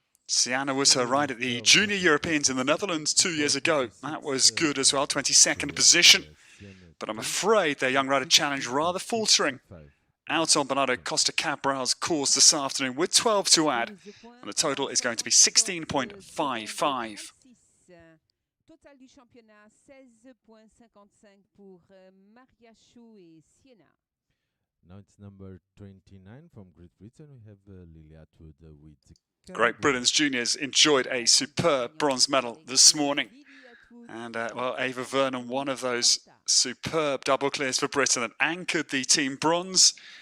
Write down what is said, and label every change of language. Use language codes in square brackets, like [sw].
[en] Sienna was her ride at the Junior Europeans in the Netherlands 2 years ago. That was good as well, 22nd position. But I'm afraid their young rider challenge rather faltering. Out on Bernardo Costa Cabral's course this afternoon with 12 to add. And the total is going to be 16.55. [fr] Total du championnat 16.55 pour Maria Chou et Sienna. [en] Now it's number 29 from Great Britain. We have Lily Atwood with Great Britain's juniors enjoyed a superb bronze medal this morning. And, well, Ava Vernon, one of those superb double clears for Britain that anchored the team bronze.